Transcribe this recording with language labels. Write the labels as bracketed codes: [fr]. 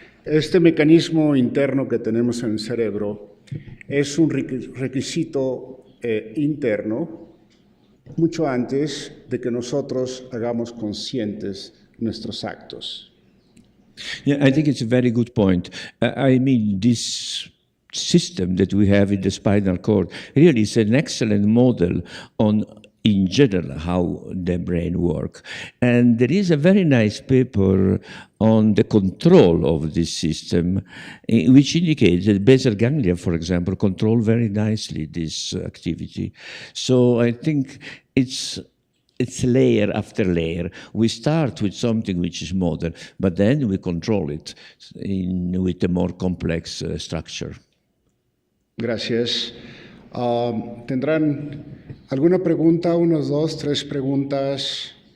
[es] Este mecanismo interno que tenemos en el cerebro es un requisito interno mucho antes de que nosotros hagamos conscientes nuestros actos. [en] Yeah, I think it's a very good point. I mean, this system that we have in the spinal cord really is an excellent model on in general how the brain works. And there is a very nice paper on the control of this system, which indicates that basal ganglia, for example, control very nicely this activity. So I think it's layer after layer. We start with something which is model, but then we control it with a more complex structure. [es] Gracias. ¿Tendrán alguna pregunta? Unos, dos, tres preguntas.